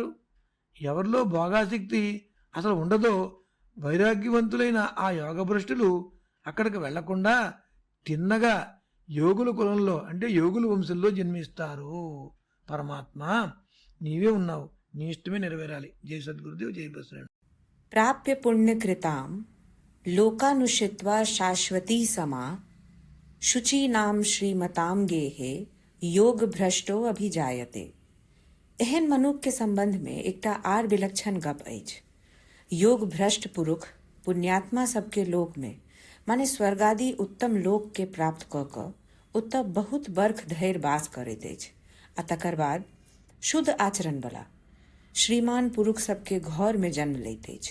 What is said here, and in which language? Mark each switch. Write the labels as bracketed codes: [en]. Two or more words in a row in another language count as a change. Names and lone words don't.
[te] ఎవరిలో భోగాసక్తి అసలు ఉండదో వైరాగ్యవంతులైన ఆ యోగభ్రష్టులు అక్కడికి వెళ్లకుండా తిన్నగా యోగుల కులంలో అంటే యోగుల వంశంలో జన్మిస్తారు. పరమాత్మ నీవే ఉన్నావు, నీ ఇష్టమే నెరవేరాలి. జై సద్గురుదేవ్, జై బసవరాజ్. [sa] प्राप्य पुण्यकृतां लोकानुषित्वा शाश्वती समा शुचीनां श्रीमतां गेहे योग भ्रष्टो अभिजायते। [mai] एहन मनुख के संबंध में एकटा आर विलक्षण गप अछि। योग भ्रष्ट पुरुष पुण्यात्मा सबके लोक में माने स्वर्गादि उत्तम लोक के प्राप्त क क ओतऽ बहुत बर्ख धैर्य वास करैत अछि आ तकर बाद शुद्ध आचरण बला श्रीमान पुरुष सबके घर में जन्म लैत अछि।